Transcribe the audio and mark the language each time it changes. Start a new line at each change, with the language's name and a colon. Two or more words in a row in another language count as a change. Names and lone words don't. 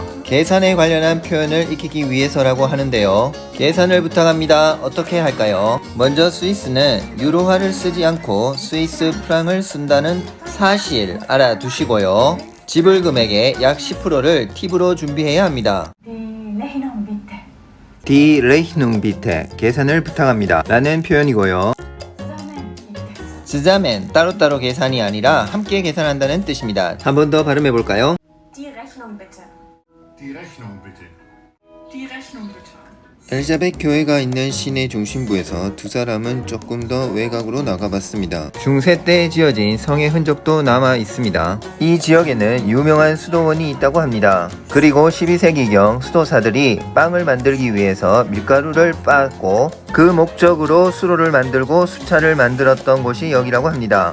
Korean: 계산에 관련한 표현을 익히기 위해서라고 하는데요. 계산을 부탁합니다. 어떻게 할까요? 먼저 스위스는 유로화를 쓰지 않고 스위스 프랑을 쓴다는 사실 알아두시고요. 지불 금액의 약 10%를 팁으로 준비해야 합니다.
German: Die Rechnung bitte,
Korean: 계산을 부탁합니다 라는 표현이고요. zusammen, 따로따로 계산이 아니라 함께 계산한다는 뜻입니다. 한 번 더 발음해 볼까요?
German: Die Rechnung bitte. Die Rechnung bitte. Die Rechnung bitte.
Korean: 엘리자벳 교회가 있는 시내 중심부에서 두 사람은 조금 더 외곽으로 나가봤습니다. 중세 때 지어진 성의 흔적도 남아 있습니다. 이 지역에는 유명한 수도원이 있다고 합니다. 그리고 12세기경 수도사들이 빵을 만들기 위해서 밀가루를 빻고 그 목적으로 수로를 만들고 수차를 만들었던 곳이 여기라고 합니다.